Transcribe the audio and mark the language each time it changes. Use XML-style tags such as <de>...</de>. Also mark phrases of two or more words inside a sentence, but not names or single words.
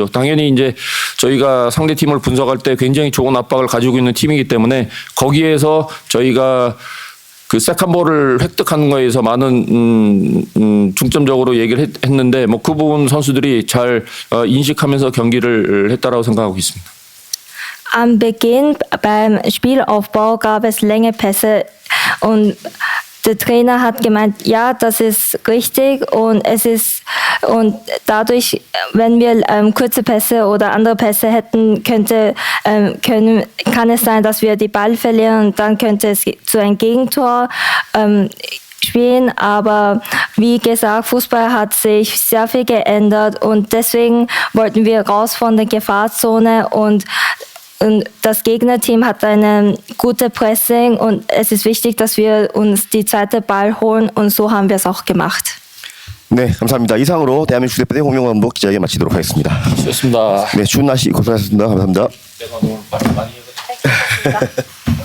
<ko>당연히 이제 저희가 상대 팀을 분석할 때 굉장히 좋은 압박을 가지고 있는 팀이기 때문에 거기에서 저희가 그 세컨볼을 획득하는 거에서 많은 중점적으로 얘기를 했는데 뭐 그 부분 선수들이 잘 인식하면서 경기를 했다라고 생각하고 있습니다.</ko> <de>Am Beginn beim Spielaufbau gab es lange Pässe und der Trainer hat gemeint, ja, das ist richtig und dadurch, wenn wir kurze Pässe oder andere Pässe hätten, kann es sein, dass wir die Ball verlieren und dann könnte es zu einem Gegentor spielen, aber wie gesagt, Fußball hat sich sehr viel geändert und deswegen wollten wir raus von der Gefahrzone und das Gegnerteam hat eine gute Pressing und es ist wichtig, dass wir uns die zweite Ball holen und so haben wir es auch gemacht.</de> <ko>네, 감사합니다. 이상으로 대한민국 대표대 홍명호 감독 기자회견 마치도록 하겠습니다. 좋습니다. 네, 추운 날씨 고생하셨습니다. 감사합니다. 내가 너무 말 많이 해서.</ko>